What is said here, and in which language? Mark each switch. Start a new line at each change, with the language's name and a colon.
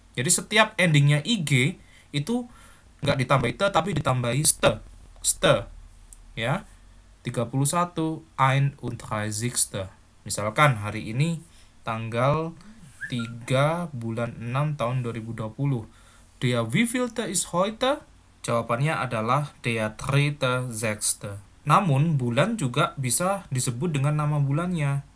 Indonesian: Jadi setiap endingnya ig itu nggak ditambahi te tapi ditambahi ste. Ste. Ya. 31 31. Misalkan hari ini tanggal 3 bulan 6 tahun 2020.
German: Der wievielte ist heute?
Indonesian: Jawabannya adalah der 3.6. Namun bulan juga bisa disebut dengan nama bulannya.